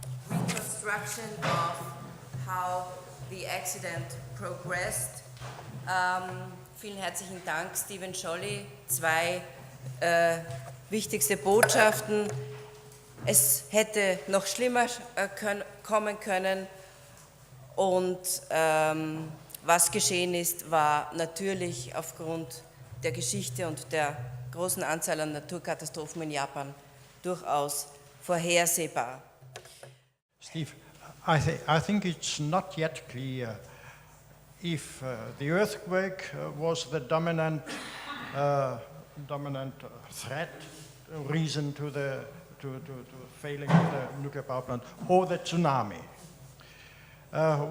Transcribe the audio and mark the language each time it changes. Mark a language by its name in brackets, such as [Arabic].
[English] introduction of how the accident progressed. [German] Vielen herzlichen Dank, Stephen Sholly. Zwei wichtigste Botschaften. Es hätte noch schlimmer kommen können und was geschehen ist, war natürlich aufgrund der Geschichte und der großen Anzahl an Naturkatastrophen in Japan durchaus vorhersehbar. [English] Steve, I think it's not yet clear if the earthquake was the dominant threat, reason to the failing of the nuclear power plant, or the tsunami.